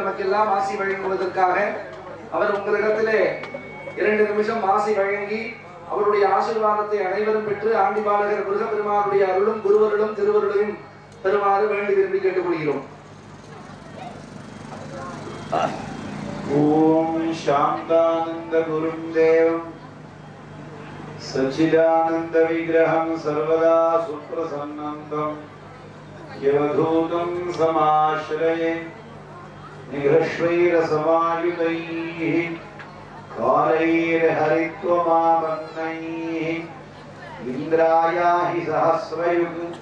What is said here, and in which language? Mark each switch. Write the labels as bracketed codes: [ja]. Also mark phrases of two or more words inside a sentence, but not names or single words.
[ta] நமக்கெல்லாம் ஆசி வழங்குவதற்காக அவர் உங்களிடத்திலே 2 நிமிஷம் ஆசி வழங்கி அவருடைய ஆசீர்வாதத்தை அனைவரும் பெற்று ஆண்டி பாலகர் முருகப்பெருமானுடைய அருளும் குருவருளும் திருவருளையும் பெறுமாறு வேண்டி விரும்பி கேட்டுக்கொள்கிறோம். ஓம் [sa] शांतानंद गुरुं देवं सच्चिदानंद विग्रहं सर्वदा सुप्रसन्नं यवधूतं समाश्रये निघ्रश्वैरसमायुतैः कालैर्हरित्वमापन्नैः इन्द्राया हि सहस्रयुग्